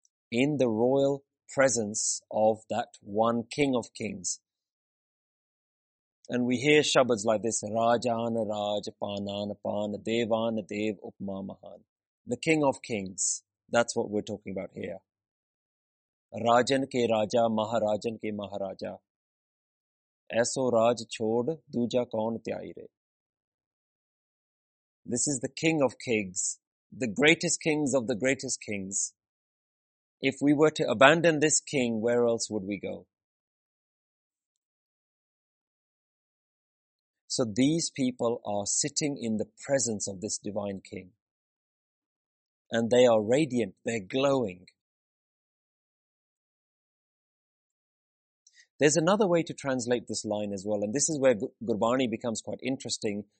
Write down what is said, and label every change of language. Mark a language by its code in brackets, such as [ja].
[en] In the royal presence of that one king of kings. And we hear shabads like this, [pa] Rajan, Raj, Panan, Pan, Devan, Dev, Upma, Mahan. [en] The King of Kings. That's what we're talking about here. [hi] Rajan ke Raja, Maharajan ke Maharaja. [pa] ऐसो राज छोड़ दूजा कौन त्याई रे। [en] This is the king of kings, the greatest kings of the greatest kings. If we were to abandon this king, where else would we go. So these people are sitting in the presence of this divine king. And they are radiant, they're glowing. There's another way to translate this line as well, and this is where Gurbani becomes quite interesting.